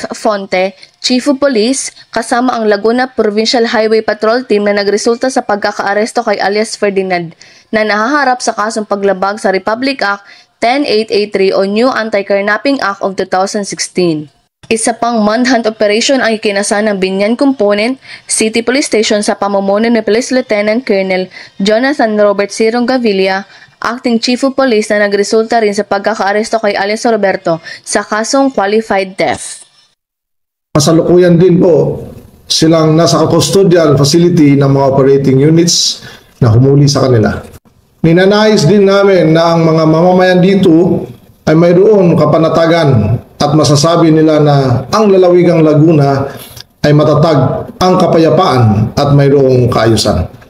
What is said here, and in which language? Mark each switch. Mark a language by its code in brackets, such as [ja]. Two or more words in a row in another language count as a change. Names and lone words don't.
[tl] Fonte, Chief of Police, kasama ang Laguna Provincial Highway Patrol Team na nagresulta sa pagkakaaresto kay alias Ferdinand na nahaharap sa kasong paglabag sa Republic Act 10883 o New Anti-Kidnapping Act of 2016. Isa pang [en] manhunt operation [tl] ang ikinasa ng Binyan Component City Police Station sa pamumuno ni Police Lieutenant Colonel Jonathan Robert Sirong Gavilla, Acting Chief of Police, na nagresulta rin sa pagkakaaresto kay alias Roberto sa kasong [en] qualified theft. [tl] Kasalukuyan din po silang nasa [en] custodial facility [tl] ng mga operating units na humuli sa kanila. Ninanais din namin na ang mga mamamayan dito ay mayroon kapanatagan at masasabi nila na ang lalawigang Laguna ay matatag ang kapayapaan at mayroong kaayusan.